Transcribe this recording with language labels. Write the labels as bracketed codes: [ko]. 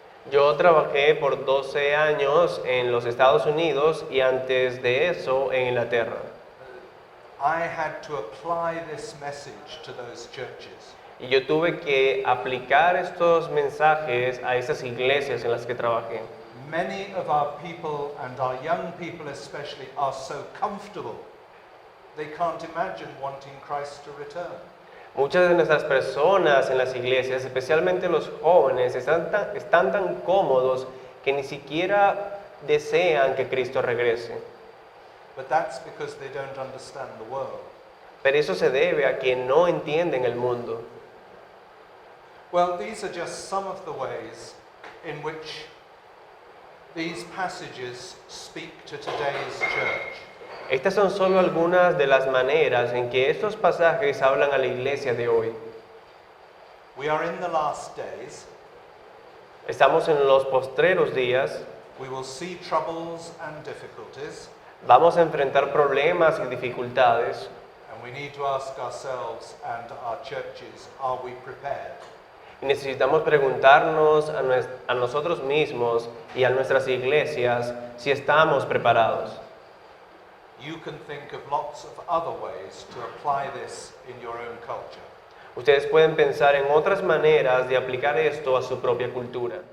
[es] Yo trabajé por 12 años en los Estados Unidos y antes de eso en Inglaterra. [en] I had to apply this message to those churches. [es] Y yo tuve que aplicar estos mensajes a esas iglesias en las que trabajé. [en] Many of our people, and our young people especially, are so comfortable they can't imagine wanting Christ to return. [es] Muchas de nuestras personas en las iglesias, especialmente los jóvenes, están tan cómodos que ni siquiera desean que Cristo regrese. [en] But that's because they don't understand the world. [es] Pero eso se debe a que no entienden el mundo. [en] Well, these are just some of the ways in which these passages speak to today's church. [es] Estas son solo algunas de las maneras en que estos pasajes hablan a la iglesia de hoy. [en] We are in the last days. [es] Estamos en los postreros días, [en] We will see troubles and difficulties, [es] vamos a enfrentar problemas y dificultades [en] and we need to ask ourselves and our churches, are we prepared? [es] y necesitamos preguntarnos a nosotros mismos y a nuestras iglesias si estamos preparados. [en] You can think of lots of other ways to apply this in your own culture. [es] Ustedes pueden pensar en otras maneras de aplicar esto a su propia cultura.